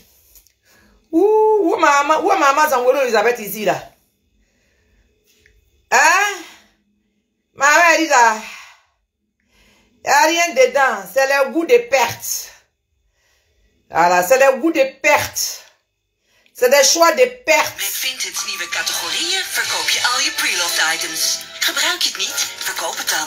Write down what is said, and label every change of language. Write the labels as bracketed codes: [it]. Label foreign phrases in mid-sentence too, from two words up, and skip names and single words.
[fr] Où maman Zangolo Elisabeth ici là? Hein? Maman elle dit là. Il n'y a rien dedans. C'est le goût de perte. Voilà, c'est le goût de perte. C'est des choix de perte. [nl] Met Vinted nieuwe categorieën verkoop je al je [en] pre-loved items. [nl] Gebruik je het niet, verkoop het dan.